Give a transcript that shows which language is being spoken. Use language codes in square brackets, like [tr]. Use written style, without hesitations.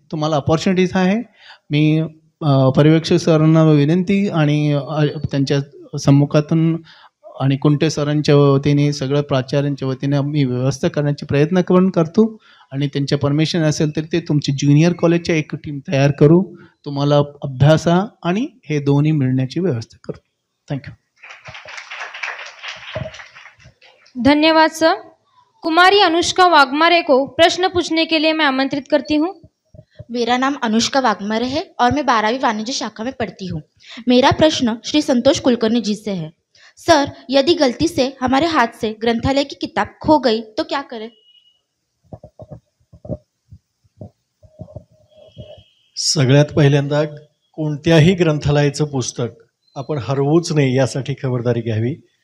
[mr] तुम्हाला अपॉर्च्युनिटीज आहे. मी पर्यवेक्षक सरांना विनंती आणि त्यांच्या सम्मुखातून आणि कुंटे सरांच्या वतीने सगळ्या प्राचार्यांच्या वतीने मी व्यवस्था करण्याचे प्रयत्न करतो आणि त्यांच्या परमिशन असेल तर ते तुमची ज्युनियर कॉलेजच्या एक टीम तयार करू, तुम्हाला अभ्यासा आणि हे दोन्ही मिळण्याची व्यवस्था करू. [en] Thank you. [hi] धन्यवाद सर. कुमारी अनुष्का वाघमारे को प्रश्न पूछने के लिए मैं आमंत्रित करती हूँ. मेरा नाम अनुष्का वाघमारे है और मैं 12वीं वाणिज्य शाखा में पढ़ती हूँ. मेरा प्रश्न श्री संतोष कुलकर्णी जी से है. सर, यदि गलती से हमारे हाथ से ग्रंथालय की किताब खो गई तो क्या करें? [mr] सगळ्यात पहिल्यांदा कोणत्याही ग्रंथालयाचं पुस्तक आपण हरवूच नये यासाठी खबरदारी घ्यावी.